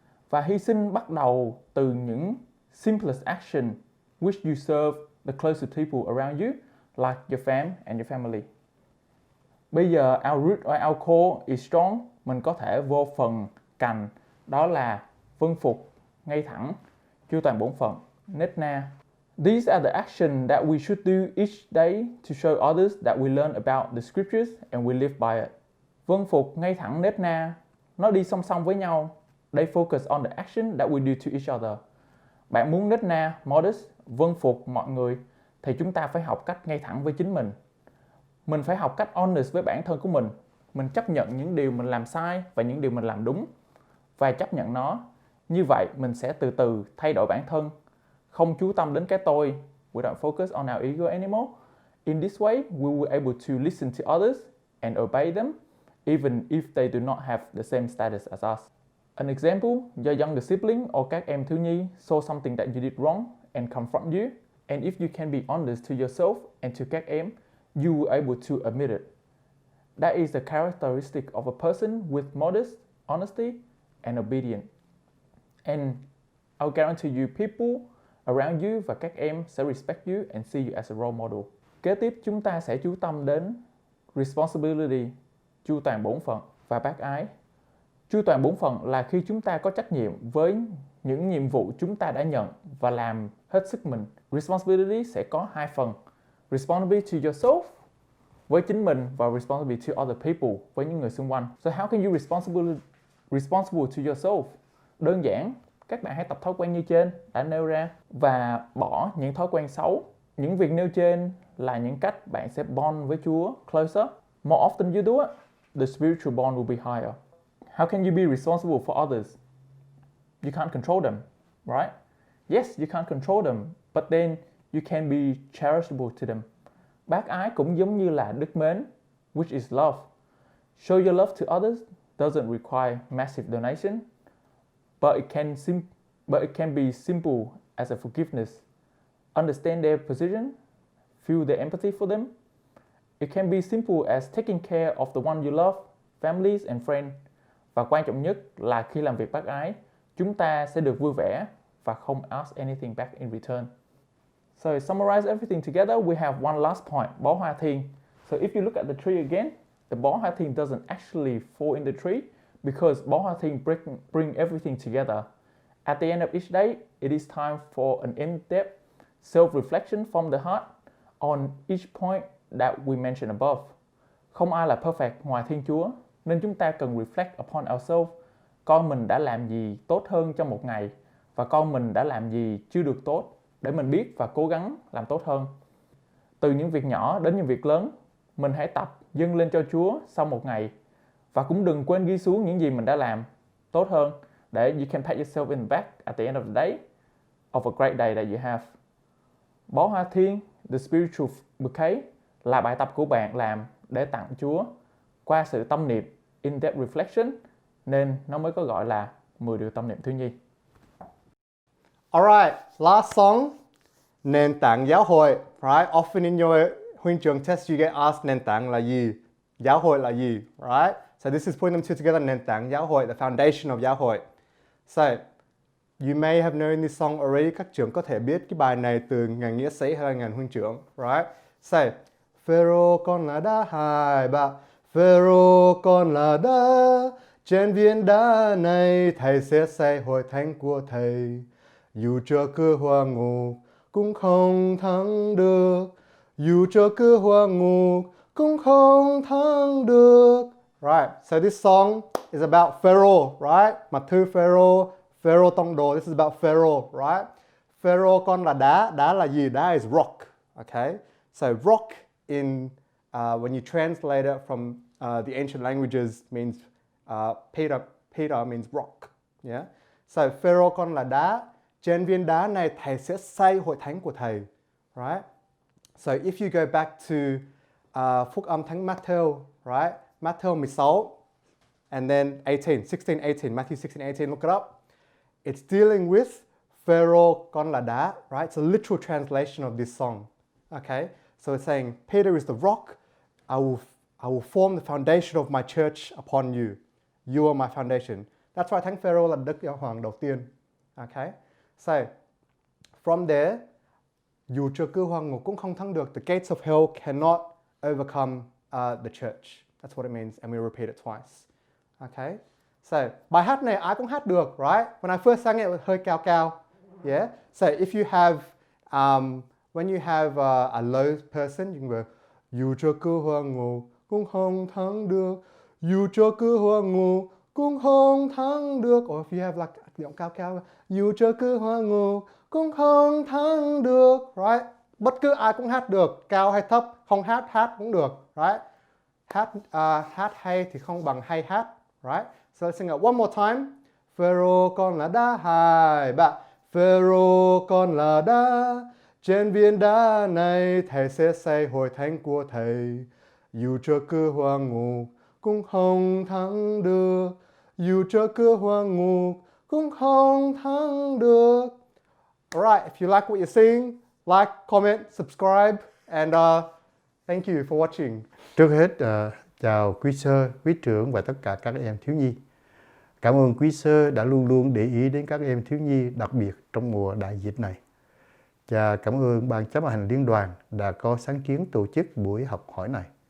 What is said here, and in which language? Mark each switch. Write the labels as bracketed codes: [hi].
[vi] Và hy sinh bắt đầu từ những [en] simplest action which you serve the closest people around you, like your fam and your family. [vi] Bây giờ [en] our root or our core is strong, [vi] mình có thể vô phần cành, đó là vâng phục, ngay thẳng, chu toàn bổn phận, nết na. [en] These are the actions that we should do each day to show others that we learn about the scriptures and we live by it. [vi] Vâng phục, ngay thẳng, nết na, nó đi song song với nhau. [en] They focus on the action that we do to each other. [vi] Bạn muốn nết na, modest, vâng phục mọi người thì chúng ta phải học cách ngay thẳng với chính mình. Mình phải học cách [en] honest [vi] với bản thân của mình. Mình chấp nhận những điều mình làm sai và những điều mình làm đúng và chấp nhận nó. Như vậy mình sẽ từ từ thay đổi bản thân, không chú tâm đến cái tôi. [en] We don't focus on our ego anymore. In this way, we will able to listen to others and obey them, even if they do not have the same status as us. An example, your younger sibling or [vi] các em thiếu nhi [en] saw something that you did wrong and confront you, and if you can be honest to yourself and to [vi] các em, [en] you will able to admit it. That is a characteristic of a person with modest, honesty, and obedience. And I'll guarantee you, people around you [vi] và các em sẽ [en] respect you and see you as a role model. [vi] Kế tiếp chúng ta sẽ chú tâm đến responsibility, chu toàn bổn phận và bác ái. Chu toàn bổn phận là khi chúng ta có trách nhiệm với những nhiệm vụ chúng ta đã nhận và làm hết sức mình. Responsibility sẽ có 2 phần. [en] Responsibility to yourself [vi] với chính mình và [en] responsibility to other people [vi] với những người xung quanh. [en] So how can you responsible to yourself? [vi] Đơn giản, các bạn hãy tập thói quen như trên đã nêu ra và bỏ những thói quen xấu. Những việc nêu trên là những cách bạn sẽ [en] bond [vi] với Chúa [en] closer. More often you do it, the spiritual bond will be higher. How can you be responsible for others? You can't control them, right? Yes, you can't control them, but then you can be charitable to them. [vi] Bác ái cũng giống như là đức mến, [en] which is love. Show your love to others doesn't require massive donation, but it can be simple as a forgiveness. Understand their position, feel their empathy for them. It can be simple as taking care of the one you love, families and friends. [vi] Và quan trọng nhất là khi làm việc bác ái, chúng ta sẽ được vui vẻ và không [en] ask anything back in return. So to summarize everything together, we have one last point, Bó Hoa Thiên. So if you look at the tree again, the Bó Hoa Thiên doesn't actually fall in the tree because Bó Hoa Thiên bring everything together. At the end of each day, it is time for an in-depth self-reflection from the heart on each point that we mentioned above. [vi] Không ai là [en] perfect [vi] ngoài Thiên Chúa, nên chúng ta cần [en] reflect upon ourselves, [vi] coi mình đã làm gì tốt hơn trong một ngày và con mình đã làm gì chưa được tốt để mình biết và cố gắng làm tốt hơn. Từ những việc nhỏ đến những việc lớn, mình hãy tập dâng lên cho Chúa sau một ngày và cũng đừng quên ghi xuống những gì mình đã làm tốt hơn để [en] you can pat yourself in the back at the end of the day [vi] of a great day that you have. Bó hoa thiên, [en] the spiritual bouquet, [vi] là bài tập của bạn làm để tặng Chúa qua sự tâm niệm [en] in-depth reflection, [vi] nên nó mới có gọi là 10 điều tâm niệm thiếu nhi. [en] Alright, last song, [vi] nền tảng giáo hội. [en] Right? Often in your huynh trưởng test you get asked [vi] nền tảng là gì? Giáo hội là gì? [en] Right? So this is putting them two together, [vi] nền tảng giáo hội, [en] the foundation of giáo hội. So, you may have known this song already. [vi] Các trưởng có thể biết cái bài này từ ngàn nghĩa sĩ hay là ngàn huynh trưởng. Right? So, Phêrô con là đá hai ba, Phêrô con là đá, trên viên đá này thầy sẽ xây hội thánh của thầy. Dù cho cửa hỏa ngục cũng không thắng được, dù cho cửa hỏa ngục cũng không thắng được. [en] Right, so this song is about Pharaoh, right? [vi] Mặt thư Pharaoh, Pharaoh tông đồ. [en] This is about Pharaoh, right? [vi] Pharaoh con là đá là gì? [en] Đá is rock, okay? So rock in when you translate it from the ancient languages means Peter means rock, yeah. [vi] So Pharaoh con là đá, trên viên đá này thầy sẽ xây hội thánh của thầy, [en] right? So if you go back to phúc âm thánh Matthew, right? Matthew 16 and then 16, 18, Matthew 16, 18, look it up. It's dealing with [vi] Pharaoh con là đá, [en] right? It's a literal translation of this song, okay? So it's saying, Peter is the rock. I will form the foundation of my church upon you. You are my foundation. That's why [vi] Thánh Phêrô là Đức Giáo Hoàng đầu tiên. [en] Okay? So, from there, [vi] dù cho cửa hỏa ngục cũng không thắng được. [en] The gates of hell cannot overcome the church. That's what it means, and we repeat it twice. Okay? [vi] So, bài hát này ai cũng hát được, right? [en] When I first sang it was [vi] hơi cao cao. [en] Yeah? So, if you have, when you have a low person, you can go, [vi] dù cho cửa hỏa ngục cũng không thắng được, dù cho cửa hỏa ngục cũng không thắng được. [en] Or if you have like [vi] giọng cao cao, dù cho cửa hỏa ngục cũng không thắng được, right? Bất cứ ai cũng hát được, cao hay thấp, không hát cũng được, right? Hát hay thì không bằng hay hát, right? [en] So let's sing it one more time. [vi] Phêrô con là đá hai ba, Phêrô con là đá, trên viên đá này thầy sẽ xây hội thánh của thầy. Dù cho cửa hỏa ngục cũng không thắng được, dù cho cửa hỏa ngục cũng không thắng được. [en] Alright, if you like what you're seeing, like, comment, subscribe, and thank you for watching. [vi] Trước hết, chào quý sơ, quý trưởng và tất cả các em thiếu nhi. Cảm ơn quý sơ đã luôn luôn để ý đến các em thiếu nhi, đặc biệt trong mùa đại dịch này. Cha cảm ơn Ban chấp hành liên đoàn đã có sáng kiến tổ chức buổi học hỏi này.